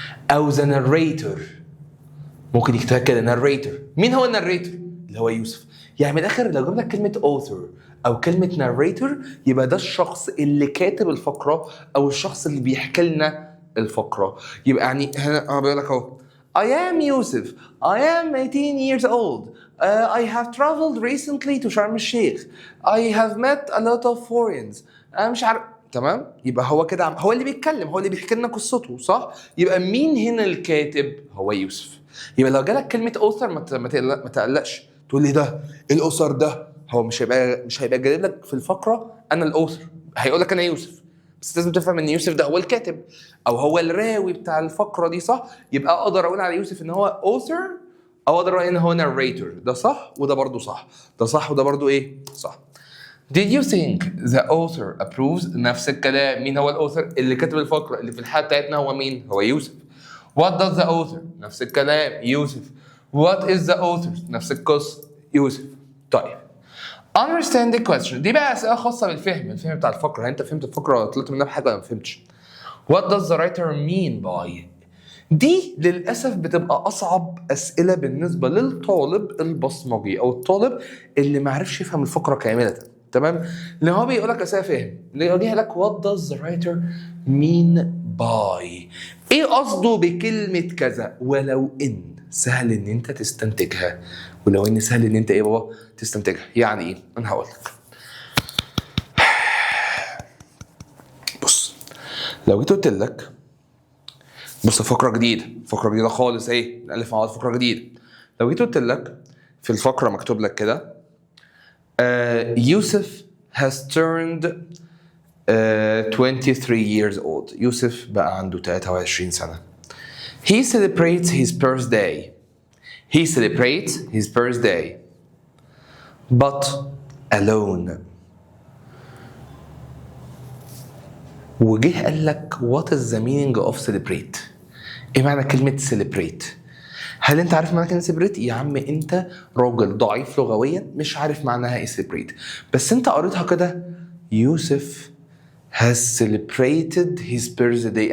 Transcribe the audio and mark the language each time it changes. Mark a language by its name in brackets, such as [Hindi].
[Arabic] او the narrator، ممكن يكتبها كده narrator. مين هو الناريتور؟ اللي هو يوسف. يعني من الاخر لو جبنا كلمه author او كلمه narrator يبقى ده الشخص اللي كاتب الفقره او الشخص اللي بيحكي لنا الفقره. يبقى يعني هنا بيقول لك اهو [English] I am Yusuf. I am 18 years old. I have traveled recently to Sharm el-Sheikh. I have met a lot of foreigners. [Arabic] أنا مش عارف. تمام؟ يبقى هو كده هو اللي بيتكلم، هو اللي بيحكي لنا قصته، صح؟ يبقى مين هنا الكاتب؟ هو يوسف. يبقى لو جالك كلمة author ما تقلقش، تقول لي ده الأسر ده، هو مش هيبقى جايب لك في الفقرة أنا الأوثر، هيقول لك أنا يوسف. بس لازم تفهم ان يوسف ده هو الكاتب او هو الراوي بتاع الفقره دي، صح؟ يبقى اقدر اقول على يوسف ان هو author او اقدر اقول ان هو narrator. ده صح وده برضو صح، ده صح وده برضو ايه صح. [English] Did you think the author approves؟ [Arabic] نفس الكلام، مين هو الاوثر؟ اللي كاتب الفقره اللي في الحاله بتاعتنا هو مين؟ هو يوسف. [English] What does the author؟ [Arabic] نفس الكلام يوسف. [English] What is the author؟ [Arabic] نفس القصه يوسف. طيب understand the question دي بقى اسئله خاصه بالفهم، الفهم بتاع الفقره. انت فهمت الفقره طلعت منها بحاجه ولا ما فهمتش؟ [English] What does the writer mean by؟ [Arabic] دي للاسف بتبقى اصعب اسئله بالنسبه للطالب البصمجي او الطالب اللي ما عرفش يفهم الفقره كامله. تمام؟ لان هو بيقول لك اسئله فهم، اللي يواجه لك [English] what does the writer mean by؟ [Arabic] ايه قصده بكلمه كذا؟ ولو ان سهل ان انت تستنتجها، ولو ان سهل ان انت ايه بابا تستنتجها. يعني ايه؟ انا هقول لك. بص لو جيت قلت لك بص فقره جديده خالص اهي، نالف مع بعض فقره جديده. لو جيت قلت لك في الفقره مكتوب لك كده يوسف [English] has turned 23 years old. [Arabic] يوسف بقى عنده 23 سنه. [English] He celebrates his birthday. He celebrates his birthday but alone. [Arabic] وجه قال لك [English] what is the meaning of celebrate؟ [Arabic] ايه معنى كلمة celebrate؟ هل انت عارف معنى كلمة celebrate؟ يا عم انت راجل ضعيف لغويا مش عارف معناها ايه celebrate، بس انت قريتها كده يوسف [English] has celebrated his birthday.